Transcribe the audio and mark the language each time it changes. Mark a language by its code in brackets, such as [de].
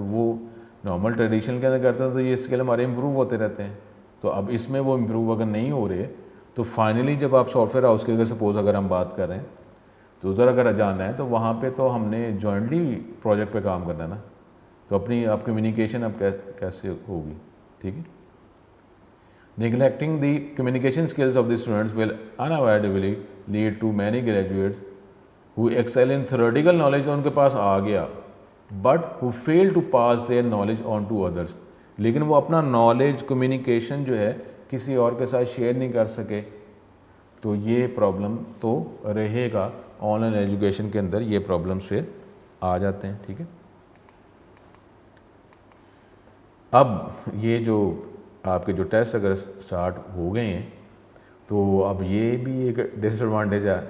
[ur] تو وہ normal traditional کے اندر کرتے ہیں تو یہ اسکل ہمارے امپروو ہوتے رہتے ہیں. تو اب اس میں وہ امپروو اگر نہیں ہو رہے تو فائنلی جب آپ سافٹ ویئر ہاؤس کے اگر سپوز اگر ہم بات کر رہے ہیں تو ادھر اگر جانا ہے تو وہاں پہ تو ہم نے جوائنٹلی پروجیکٹ پہ کام کرنا ہے نا. تو اپنی آپ کمیونیکیشن اب کیسے ہوگی؟ ٹھیک ہے. [en] Neglecting the communication skills of the students will unavoidably lead to many graduates who excel in theoretical knowledge, [ur] تو ان کے پاس آ گیا, [en] but who fail to pass their knowledge on to others. [ur] لیکن وہ اپنا نالج کمیونیکیشن جو ہے کسی اور کے ساتھ شیئر نہیں کر سکے. تو یہ پرابلم تو رہے گا آن لائن ایجوکیشن کے اندر, یہ پرابلمس پھر آ جاتے ہیں. ٹھیک ہے. اب یہ جو آپ کے جو ٹیسٹ اگر سٹارٹ ہو گئے ہیں تو اب یہ بھی ایک ڈس ایڈوانٹیج ہے.